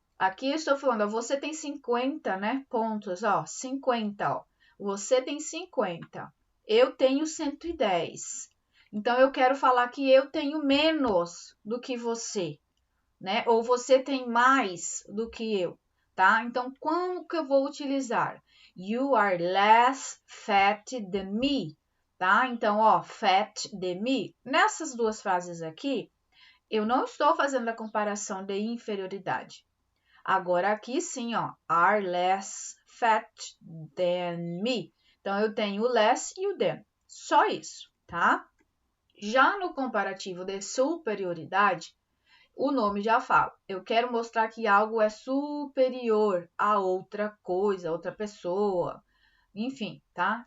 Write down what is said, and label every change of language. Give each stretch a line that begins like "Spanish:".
Portuguese: Aqui eu estou falando, ó, você tem 50, né? Pontos, ó, 50, ó. Você tem 50. Eu tenho 110. Então, eu quero falar que eu tenho menos do que você, né? Ou você tem mais do que eu, tá? Então, como que eu vou utilizar?
English: You are less fat than me, tá?
Portuguese: Então, ó,
English: fat than me.
Portuguese: Nessas duas frases aqui, eu não estou fazendo a comparação de inferioridade. Agora, aqui sim, ó,
English: are less fat than me.
Portuguese: Então, eu tenho o less e o than. Só isso, tá? Já no comparativo de superioridade, o nome já fala. Eu quero mostrar que algo é superior a outra coisa, outra pessoa, enfim, tá?